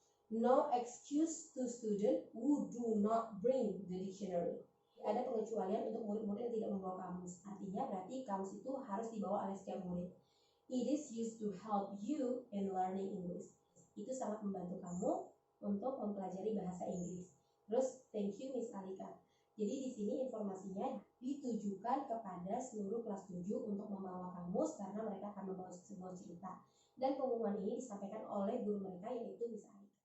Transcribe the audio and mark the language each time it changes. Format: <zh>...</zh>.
<en>No excuse to student who do not bring the dictionary.</en> <id>Ada pengecualian untuk murid-murid yang tidak membawa kamus. Artinya berarti kamus itu harus dibawa oleh setiap murid.</id> <en>It is used to help you in learning English.</en> <id>Itu sangat membantu kamu untuk mempelajari bahasa Inggris. Terus,</id> <en>thank you</en> <id>Miss Alika. Jadi di sini informasinya ditujukan kepada seluruh kelas 7 untuk membawa kamus karena mereka akan membawa sebuah cerita. Dan pengumuman ini disampaikan oleh guru mereka yaitu Miss Alika.</id>